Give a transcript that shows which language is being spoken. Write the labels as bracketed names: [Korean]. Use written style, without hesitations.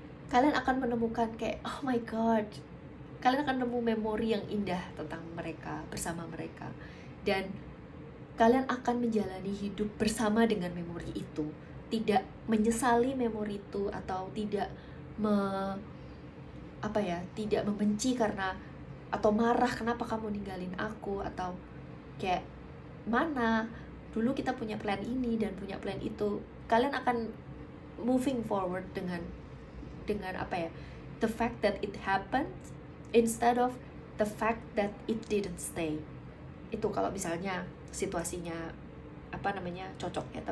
[Indonesian] Kalian akan menemukan kayak, [English] oh my god, [Indonesian] kalian akan nemu memori yang indah tentang mereka, bersama mereka, dan kalian akan menjalani hidup bersama dengan memori itu, tidak menyesali memori itu, atau tidak tidak membenci karena, atau marah kenapa kamu ninggalin aku, atau kayak mana dulu kita punya plan ini dan punya plan itu. [English] Kalian akan moving forward dengan the fact that it happened instead of the fact that it didn't stay. [Indonesian] Itu kalau misalnya situasinya cocok ya.